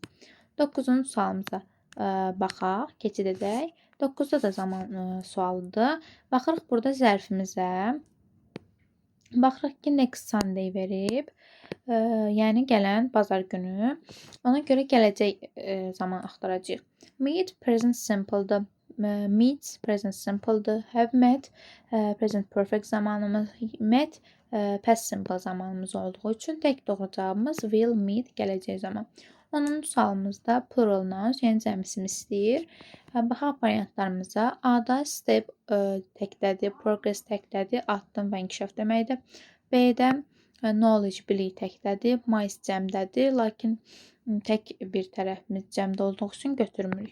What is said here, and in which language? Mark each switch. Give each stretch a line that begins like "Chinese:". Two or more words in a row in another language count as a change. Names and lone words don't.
Azerbaijani: 9-cu sualımıza baxaq, keçid edək. 9-da da zaman sualıdır. Baxırıq burada zərfimizə. Baxırıq ki,
English: next Sunday verib.
Azerbaijani: Yəni gələn bazar günü. Ona görə gələcək zaman axtaracağıq.
English: Meet present simple'dır. Meet present simple'dır. Have met present perfect
Azerbaijani: zamanımız.
English: Met past simple
Azerbaijani: zamanımız olduğu üçün tək doğru cavabımız
English: will meet
Azerbaijani: gələcək zaman. 10-cu sualımızda
English: plural nouns,
Azerbaijani: yəni cəmisini istəyir. Baxaq variantlarımıza. A-da step təkdədir, progress təkdədir, addım və inkişaf deməkdir. B-də knowledge, bilik təkdədir, mice cəmdədir, lakin tək bir tərəfimiz cəmdə olduğu üçün götürmürük.